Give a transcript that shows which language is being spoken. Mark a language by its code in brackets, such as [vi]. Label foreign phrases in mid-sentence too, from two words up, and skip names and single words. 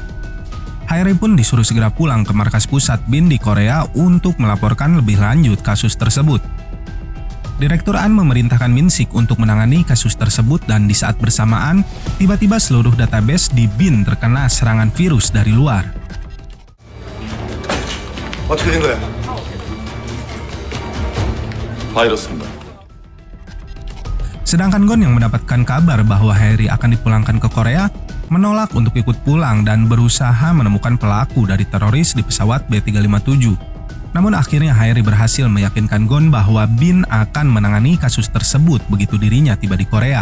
[id] Haeri pun disuruh segera pulang ke markas pusat BIN di Korea untuk melaporkan lebih lanjut kasus tersebut. Direktur An memerintahkan Min Sik untuk menangani kasus tersebut dan di saat bersamaan, tiba-tiba seluruh database di BIN terkena serangan virus dari luar. [ko] 어떻게 된 거야? 바이러스입니다. [id] Sedangkan Gon yang mendapatkan kabar bahwa Haeri akan dipulangkan ke Korea, menolak untuk ikut pulang dan berusaha menemukan pelaku dari teroris di pesawat B357. Namun akhirnya Haeri berhasil meyakinkan Gon bahwa BIN akan menangani kasus tersebut begitu dirinya tiba di Korea.